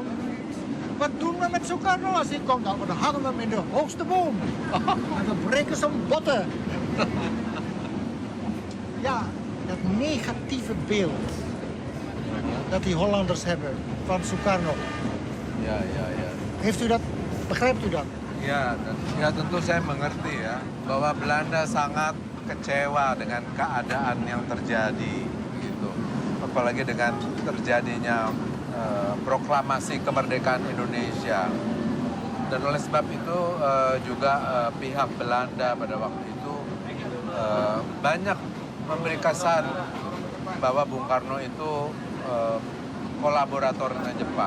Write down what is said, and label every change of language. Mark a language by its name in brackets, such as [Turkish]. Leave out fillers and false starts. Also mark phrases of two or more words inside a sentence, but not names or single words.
[Dutch] Wat doen we met Sukarno als hij komt? Nou, dan hangen we hem in de hoogste boom. En we breken zijn botten. Ja, dat negatieve beeld dat die Hollanders hebben van Sukarno. Ja, ja, ja. Heeft u dat, begrijpt u dat? [Indonesian] Ya, ya tentu saya mengerti ya bahwa Belanda sangat kecewa dengan keadaan yang terjadi gitu. Apalagi dengan terjadinya proklamasi kemerdekaan Indonesia. Dan oleh sebab itu juga pihak Belanda pada waktu itu banyak memberi kesan bahwa Bung Karno itu kolaborator dengan Jepang.